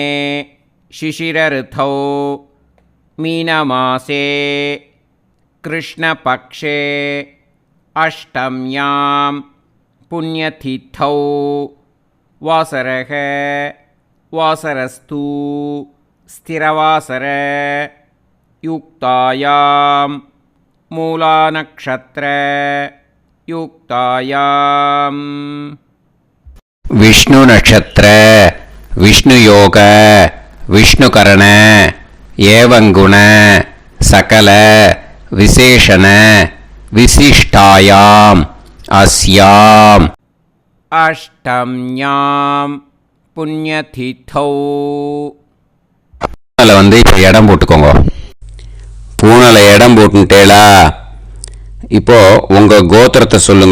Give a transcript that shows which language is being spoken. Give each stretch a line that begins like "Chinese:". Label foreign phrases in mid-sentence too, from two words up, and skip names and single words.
Sanskrit: शिशिरऋतौ मीनमासे कृष्णपक्षे अष्टम्यां पुण्यतिथौ वासरः वासरस्तु स्थिरवासर युक्तायां मूलानक्षत्र युक्तायां विष्णु नक्षत्र विष्णु योग विष्णुकरण एवं गुण सकल विशेषण विशिष्टायां अस्यां अष्टम्यां पुण्यतिथौ.
Tamil: பூனலை வந்து இப்போ இடம் போட்டுக்கோங்க. பூனலை இடம் போட்டுட்டேளா? இப்போ உங்க கோத்திரத்தை சொல்லுங்க.